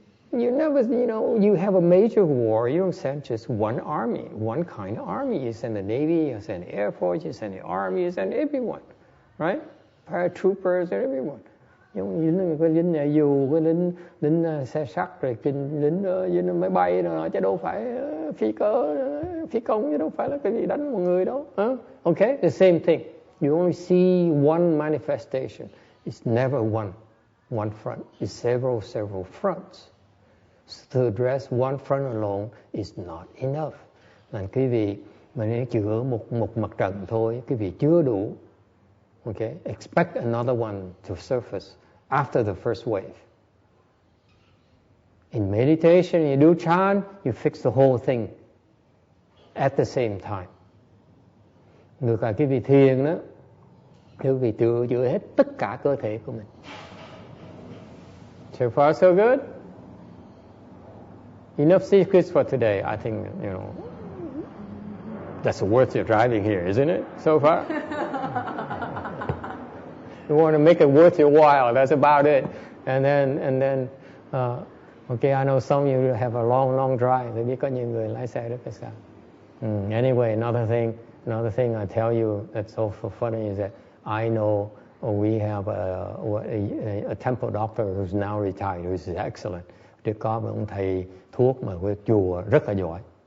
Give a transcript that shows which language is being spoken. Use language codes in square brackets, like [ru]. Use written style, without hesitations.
[en] You never, you have a major war, you don't send just one army, one kind of army. You send the Navy, you send the Air Force, you send the Army, you send everyone, right? Paratroopers and everyone. [vi] Có lính nhà dù, có lính xe sắt, rồi lính máy bay rồi, chứ đâu phải phi công, chứ đâu phải là cái gì đánh một người đâu. [en] Okay, the same thing. You only see one manifestation. It's never one front. It's several fronts. To address one front alone is not enough. [vi] Là quý vị mà nếu chữa một mặt trận thôi, quý vị chưa đủ. [en] Okay, expect another one to surface after the first wave. In meditation, you do chant, you fix the whole thing at the same time. [vi] Ngược lại quý vị thiền đó, quý vị chữa hết tất cả cơ thể của mình. [en] So far so good. Enough secrets for today. I think, that's worth your driving here, isn't it, so far? You want to make it worth your while, that's about it. And then, okay, I know some of you have a long drive. [vi] Tôi biết có nhiều người lái xe rất là xa. [en] Anyway, another thing I tell you that's also funny is that I know we have a temple doctor who's now retired, who's excellent. [vi] Trước có một ông thầy thuốc mà của chùa rất là giỏi.